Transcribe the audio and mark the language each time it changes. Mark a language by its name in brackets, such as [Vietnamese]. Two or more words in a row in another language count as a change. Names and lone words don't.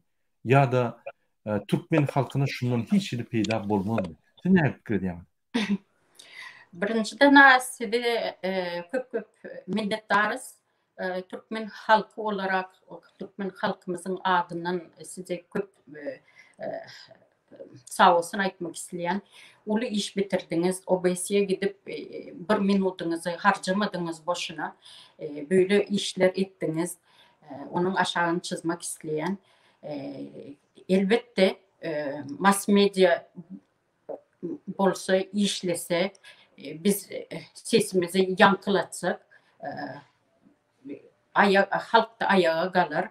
[Turkmen] Ya da Türkmen halkyna şundan hiç ýeri peýda bolmazmy? Siz näme pikir edýäňiz? Birinçiden sizi köp minnetdarys. Türkmen halky olarak, Türkmen halkymyzyň adyndan size köp sağ olsun aýtmak isleýän. Uly iş bitirdiňiz, OBS'ye gidip 1 minutuňuzy harjamadyňyz boşuna. Böyle işler etdiňiz. [Turkish] Onun aşağını çizmek isleyen. Elbette mass medya bolsa, işlese, biz sesimizi yankılatsak, halk da ayağa kalır.